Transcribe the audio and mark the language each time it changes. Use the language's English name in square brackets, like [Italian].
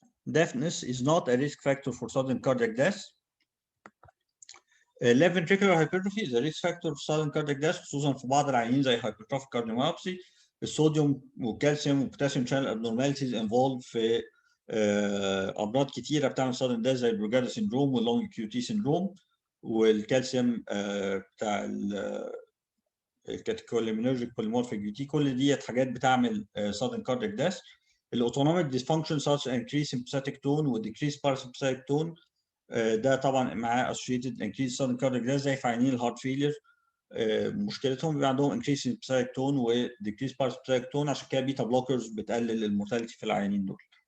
[English] Deafness is not a risk factor for sudden cardiac death. Left ventricular hypertrophy is a risk factor for sudden cardiac death، [Arabic] خصوصا في بعض العيانين زي [English] hypertrophic cardiomyopathy. [Arabic] الصوديوم والكالسيوم والبوتاسيوم channel abnormalities involved في أمراض كتيرة بتعمل sudden death زي البروجادا syndrome واللونج QT syndrome. والكالسيوم بتاع الكاتيكولينرجيك polymorphic QT، كل ديت حاجات بتعمل sudden cardiac death. الاوتونوميك dysfunction such as increased sympathetic tone و decreased parasympathetic tone ده طبعا معاه associated increased sudden cardiac death زي في عيانين الهارت فيلير مشكلتهم بيبقى عندهم increase in systolic tone و decrease parasympathetic tone، عشان كده بيتا بلوكرز بتقلل المورتاليتي في العيانين دول.